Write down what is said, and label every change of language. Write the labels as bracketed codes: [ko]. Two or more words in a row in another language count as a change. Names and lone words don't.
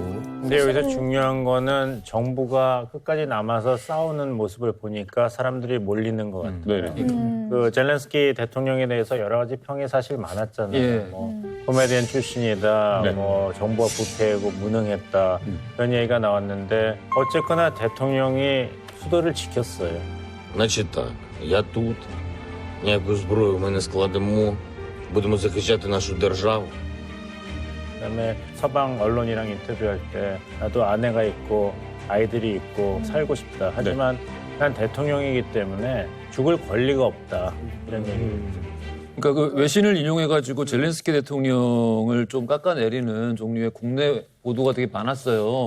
[ko] 근데 여기서 중요한 거는 정부가 끝까지 남아서 싸우는 모습을 보니까 사람들이 몰리는 것 같아요. 그 젤렌스키 대통령에 대해서 여러 가지 평이 사실 많았잖아요. 뭐 코미디언 출신이다, 뭐 정부가 부패하고 무능했다 이런 얘기가 나왔는데 어쨌거나 대통령이 수도를 지켰어요. [uk] Значить так, я тут, ніяку зброю ми не складемо, будемо захищати нашу державу. [ko] 그다음에 서방 언론이랑 인터뷰할 때 나도 아내가 있고 아이들이 있고 살고 싶다. 하지만 난 대통령이기 때문에 죽을 권리가 없다. 이런 얘기죠. 그러니까 그 외신을 인용해가지고 젤렌스키 대통령을 좀 깎아내리는 종류의 국내 보도가 되게 많았어요.